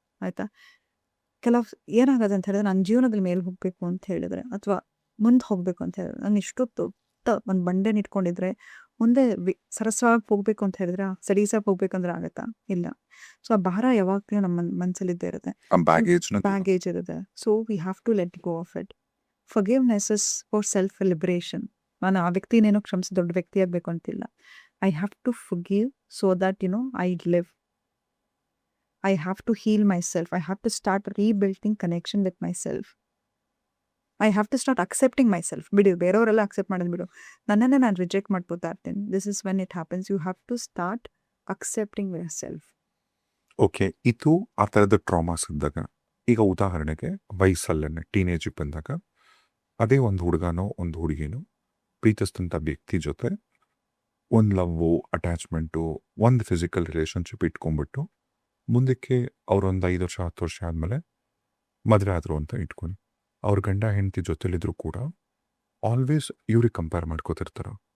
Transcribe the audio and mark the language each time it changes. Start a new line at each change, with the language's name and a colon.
Kannada: ಆಯ್ತಾ, ಕೆಲವು ಏನಾಗೋದು ಅಂತ ಹೇಳಿದ್ರೆ, ನನ್ನ ಜೀವನದಲ್ಲಿ ಮೇಲೆ ಹೋಗಬೇಕು ಅಂತ ಹೇಳಿದ್ರೆ ಅಥವಾ ಮುಂದೆ ಹೋಗಬೇಕು ಅಂತ ಹೇಳಿದ್ರೆ, ನಾನು ಇಷ್ಟು ದೊಡ್ಡ ಒಂದು ಬಂಡೆನ ಇಟ್ಕೊಂಡಿದ್ರೆ ಮುಂದೆ ಸರಸವಾಗಿ ಹೋಗ್ಬೇಕು ಅಂತ ಹೇಳಿದ್ರೆ, ಸಲೀಸಾಗಿ ಹೋಗ್ಬೇಕಂದ್ರೆ ಆಗತ್ತಾ? ಇಲ್ಲ. ಸೊ ಆ ಭಾರ ಯಾವಾಗಲೂ ನಮ್ಮ ಮನಸ್ಸಲ್ಲಿದ್ದೇ ಇರುತ್ತೆ, ಬ್ಯಾಗೇಜ್ ಇರುತ್ತೆ.
English: So we have to let go of it. Forgiveness is for self liberation.
Kannada: ನಾನು ಆ ವ್ಯಕ್ತಿನೇನೋ ಕ್ಷಮಿಸಿ ದೊಡ್ಡ ವ್ಯಕ್ತಿ ಆಗಬೇಕು ಅಂತಿಲ್ಲ.
English: I have to forgive so that, I live. I have to heal myself. I have to start rebuilding connection with myself. I have to start accepting myself.
Kannada: ಬಿಡು, ಬೇರೆಯವರೆಲ್ಲ accept ಮಾಡೋದು ಬಿಡು, ನನ್ನನ್ನೇ ನಾನು ರಿಜೆಕ್ಟ್ ಮಾಡ್ಬೋತಾ ಇರ್ತೀನಿ.
English: This is when it happens. You have to start accepting yourself.
Kannada: Okay, ಇದು ಆ ಥರದ ಟ್ರಾಮಾಸ್ ಇದ್ದಾಗ, ಈಗ ಉದಾಹರಣೆಗೆ ವಯಸ್ಸಲ್ಲೇ ಟೀನೇಜಿಗೆ ಬಂದಾಗ ಅದೇ ಒಂದು ಹುಡುಗನೋ ಒಂದು ಹುಡುಗಿನೋ ಪ್ರೀತಿಸಿದಂಥ ವ್ಯಕ್ತಿ ಜೊತೆ ಒಂದು ಲವ್ವು, ಅಟ್ಯಾಚ್ಮೆಂಟು, ಒಂದು ಫಿಸಿಕಲ್ ರಿಲೇಷನ್ಶಿಪ್ ಇಟ್ಕೊಂಡ್ಬಿಟ್ಟು ಮುಂದಕ್ಕೆ ಅವರೊಂದು 5 ವರ್ಷ 10 ವರ್ಷ ಆದಮೇಲೆ ಮದುವೆ ಆದರು ಅಂತ ಇಟ್ಕೊಂಡು, ಅವ್ರ ಗಂಡ ಹೆಂಡತಿ ಜೊತೆಲಿದ್ರು ಕೂಡ ಆಲ್ವೇಸ್ ಇವ್ರಿಗೆ ಕಂಪೇರ್ ಮಾಡ್ಕೋತಿರ್ತಾರೆ.